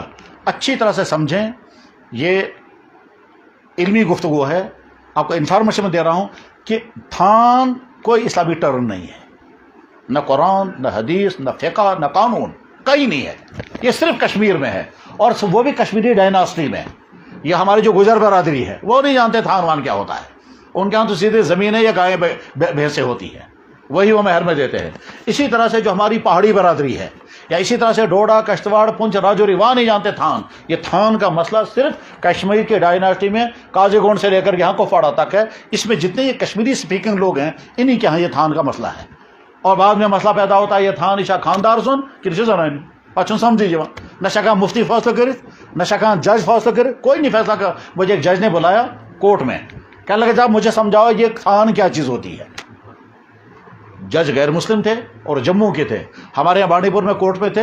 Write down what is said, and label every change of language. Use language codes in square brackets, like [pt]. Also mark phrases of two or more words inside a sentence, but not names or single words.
[ur] اچھی طرح سے سمجھیں, یہ علمی گفتگو ہے, آپ کو انفارمیشن میں دے رہا ہوں کہ تھان کوئی اسلامی ٹرم نہیں ہے, نہ قرآن نہ حدیث نہ فقہ نہ قانون, کہیں نہیں ہے. یہ صرف کشمیر میں ہے, اور وہ بھی کشمیری ڈائناسٹی میں. یہ ہماری جو گجر برادری ہے وہ نہیں جانتے تھان وان کیا ہوتا ہے. ان کے یہاں تو سیدھے زمینیں یا گائیں بھینسیں ہوتی ہیں, وہی وہ مہر میں دیتے ہیں. اسی طرح سے جو ہماری پہاڑی برادری ہے, یا اسی طرح سے ڈوڈا, کشتواڑ, پنچ, راجوری, وہاں نہیں جانتے تھان. یہ تھان کا مسئلہ صرف کشمیر کے ڈائناسٹی میں قاضی گونڈ سے لے کر یہاں کپواڑہ تک ہے. اس میں جتنے یہ کشمیری اسپیکنگ لوگ ہیں انہی کے یہاں یہ تھان کا مسئلہ ہے. اور بعد میں مسئلہ پیدا ہوتا ہے یہ تھان [ks] اشا خاندار سن کہ زنانی [ur] اچھا سمجھیے, نہ شکا مفتی فیصلہ کرے, نہ شکا جج فیصلہ کرے, کوئی نہیں فیصلہ کر. مجھے ایک جج نے بلایا کورٹ میں, کہنے لگا صاحب مجھے سمجھاؤ یہ تھان کیا چیز ہوتی ہے. جج غیر مسلم تھے اور جموں کے تھے, ہمارے یہاں بانڈی پور میں کورٹ میں تھے.